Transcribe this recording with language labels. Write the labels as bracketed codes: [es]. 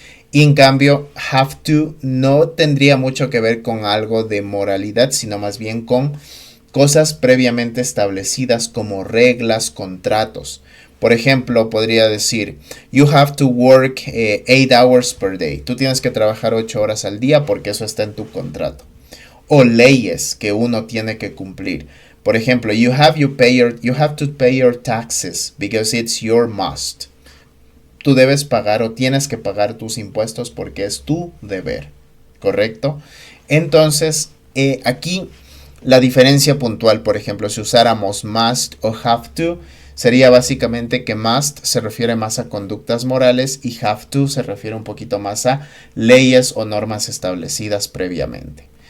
[es] Y en cambio, have to no tendría mucho que ver con algo de moralidad, sino más bien con cosas previamente establecidas como reglas, contratos. Por ejemplo, podría decir, [en] you have to work 8 hours per day. [es] Tú tienes que trabajar 8 horas al día porque eso está en tu contrato. O leyes que uno tiene que cumplir. Por ejemplo, [en] you have to pay your taxes because it's your must. [es] Tú debes pagar o tienes que pagar tus impuestos porque es tu deber. ¿Correcto? Entonces, aquí la diferencia puntual, por ejemplo, si usáramos must o have to, sería básicamente que must se refiere más a conductas morales y have to se refiere un poquito más a leyes o normas establecidas previamente.